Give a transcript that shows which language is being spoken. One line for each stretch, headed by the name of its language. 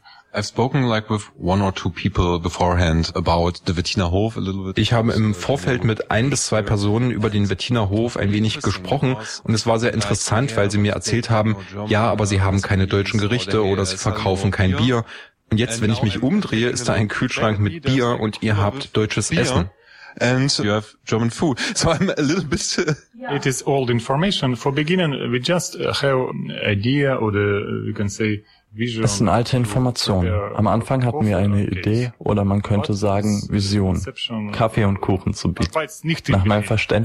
English: I've spoken like with one or two people beforehand about the Wettiner Hof a little bit.
German: Ich habe im Vorfeld mit 1 bis 2 Personen über den Wettiner Hof ein wenig gesprochen und es war sehr interessant, weil sie mir erzählt haben, ja, aber sie haben keine deutschen Gerichte oder sie verkaufen kein Bier. Und jetzt, wenn ich mich umdrehe, ist da ein Kühlschrank mit Bier und ihr habt deutsches Essen.
English: And you have German food. So I'm a little bit. It is old information. For beginning, we just have idea or we can say.
German: Es sind alte Informationen. Am Anfang hatten wir eine Idee oder man könnte sagen Vision, Kaffee und Kuchen zu bieten. Nach meinem Verständnis.